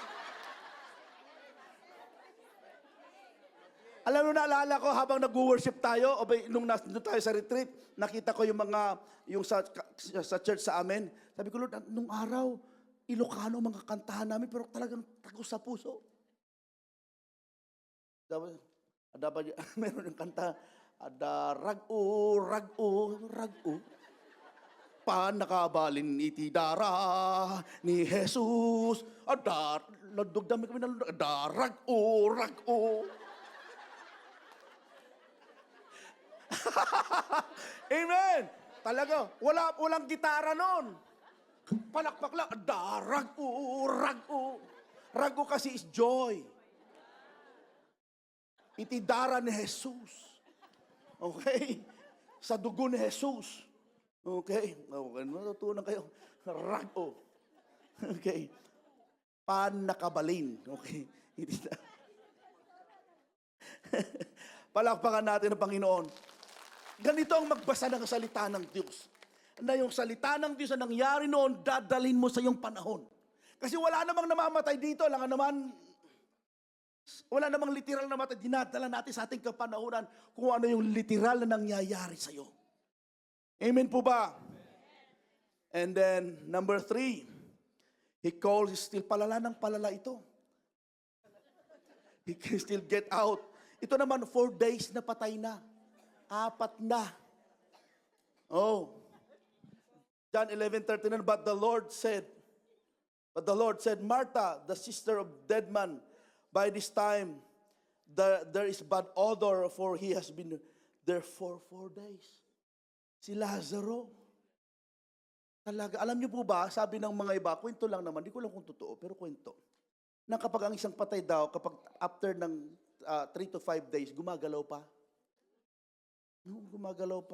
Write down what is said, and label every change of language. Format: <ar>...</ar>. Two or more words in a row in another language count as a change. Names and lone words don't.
<tl>Alam mo, naalala ko habang nag-worship tayo, o nung nandun tayo sa retreat, nakita ko yung sa church sa amin. Sabi ko, Lord, nung araw, Ilocano mga kantahan namin, pero talagang tagos sa puso. Dapat meron yung kanta,</tl> <ilo>ada rag-o, rag-o, rag-o. Panakabalin iti dara ni Jesus. Ada, nadugdami kami na, ada rag-o, rag-o.</ilo> <tl>Amen! Talaga, walang gitara nun. Palakpak lang,</tl> <ilo>ada rag-o, rag-o. Rag-o kasi</ilo> <en>is joy.</en> <ilo>Itidara ni Jesus.</ilo> <tl>Okay? Sa dugo ni Jesus. Okay? Natutunan kayo. Rag-o. Okay? Panakabalin. Okay? Palakpakan natin ang Panginoon. Ganito ang magbasa ng salita ng Diyos. Na yung salita ng Diyos na nangyari noon, dadalhin mo sa iyong panahon. Kasi wala namang namamatay dito. Wala namang literal na matay. Dinadala natin sa ating kapanahunan kung ano yung literal na nangyayari sa iyo. Amen po ba?</tl> <en>And then, number 3, he calls, still</en> <tl>palala ng palala ito.</tl> <en>He can still get out.</en> <tl>Ito naman, 4 days na patay na. 4 na. Oh.</tl> <en>John 11:39, but the Lord said, Martha, the sister of dead man, by this time, there is bad odor, for he has been there for 4 days.</en> <tl>Si Lazaro. Talaga, alam niyo po ba, sabi ng mga iba, kwento lang naman, di ko lang kung totoo, pero kwento. Na kapag ang isang patay daw, kapag after ng 3 to 5 days, gumagalaw pa. Gumagalaw pa.</tl>